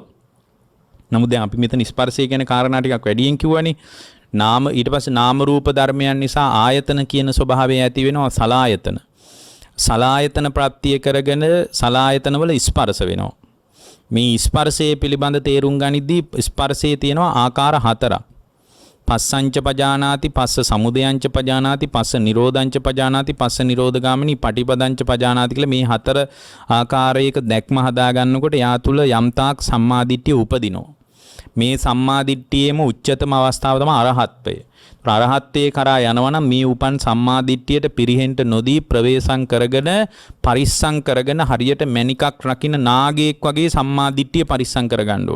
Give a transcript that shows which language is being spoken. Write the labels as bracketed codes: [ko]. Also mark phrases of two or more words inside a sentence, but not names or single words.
[si] නමුත් දැන් අපි මෙතන ස්පර්ශය කියන කාරණා ටිකක් වැඩියෙන් කිව්වනේ. ඊට පස්සේ නාම රූප ධර්මයන් නිසා ආයතන කියන ස්වභාවය ඇති වෙනවා සලායතන ප්‍රත්‍ය කරගෙන සලායතනවල ස්පර්ශ වෙනවා. මේ ස්පර්ශයේ පිළිබඳ තේරුම් ගනිද්දී ස්පර්ශයේ තියෙනවා ආකාර හතරක්. [pi] පස්සංච පජානාති, පස්ස සමුදයංච පජානාති, පස්ස නිරෝධංච පජානාති, පස්ස නිරෝධගාමිනී පටිපදංච පජානාති [si] කියලා මේ හතර ආකාරයක දැක්ම හදා ගන්නකොට යා තුල යම්තාක් සම්මාදිට්ඨිය උපදිනවා. මේ සම්මාදිට්ඨියේම උච්චතම අවස්ථාව තමයි අරහත්ත්වය. අරහත්ත්වයේ කරා යනවනම් මේ උපන් සම්මාදිට්ඨියට පිරිහෙන්න නොදී ප්‍රවේශම් කරගෙන පරිස්සම් කරගෙන හරියට මණිකක් රකින්න නාගයෙක් වගේ සම්මාදිට්ඨිය පරිස්සම් කරගන්න ඕන.